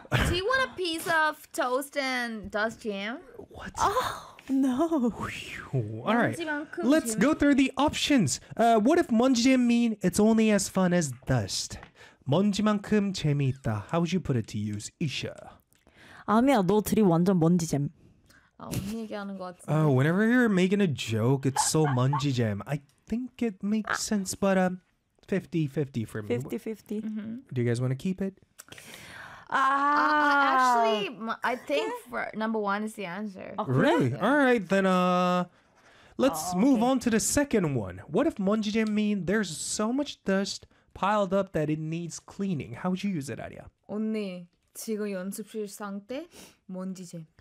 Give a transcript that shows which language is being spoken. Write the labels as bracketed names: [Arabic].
[English] Do you want a piece of toast and dust jam? What? Oh, no. All right. Let's go through the options. What if 먼지 jam mean it's only as fun as dust? [Korean] 먼지만큼 재미있다. [English] How would you put it to use, Isha? [Korean] 아미야, 너 둘이 완전 먼지잼. 아, 언니 얘기하는 것 같아. [English] Oh, whenever you're making a joke, it's so 먼지잼. I think it makes sense, but 50-50 for me. 50-50. Mm-hmm. Do you guys want to keep it? Actually, I think for number 1 is the answer. Really? All right, then let's move on to the second one. What if 먼지잼 mean there's so much dust piled up that it needs cleaning? How would you use it, Aria? [Korean] 언니. 지금 연습실 상태 먼지잼.